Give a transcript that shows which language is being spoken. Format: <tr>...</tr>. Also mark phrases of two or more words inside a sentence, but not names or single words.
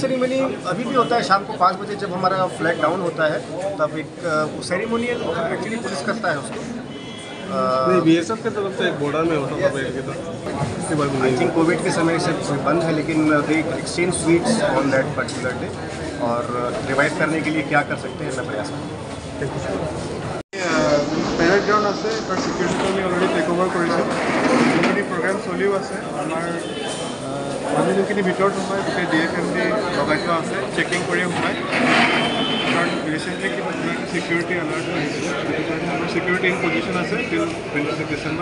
<hi>सेरेमनी अभी भी होता है शाम को 5 बजे जब हमारा</hi> <en>flag down</en> <hi>होता है, तब एक</hi> <en>ceremonial actually police</en> <hi>करता है उसको। नहीं, बीएसएफ की तरफ से एक बॉर्डर में होता था पहले की तरफ, इसके बाद</hi> <en>I think Covid</en> <hi>के समय से बंद है, लेकिन</hi> <en>they exchange sweets on that particular day,</en> <hi>और रिवाइव करने के लिए क्या कर सकते हैं मैं प्रयास करूँगा।</hi> <as>পেৰেড গ্ৰাউণ্ড আছে, তাৰ ছিকিউৰিটিটো আমি</as> <en>already take over</en> <as>কৰিছোঁ। যোনখিনি প্ৰগ্ৰেম চলিও আছে, আমাৰ আমি যোনখিনি ভিতৰত সোমাই গোটেই DFMD লগাই থোৱা আছে, চেকিং কৰি সোমাই, কাৰণ</as> <en>recently security alert</en> <as>আহিছে, সেইটো কাৰণে আমাৰ</as> <en>security in position</en> <as>আছে</as> <en>till 26 December.</en>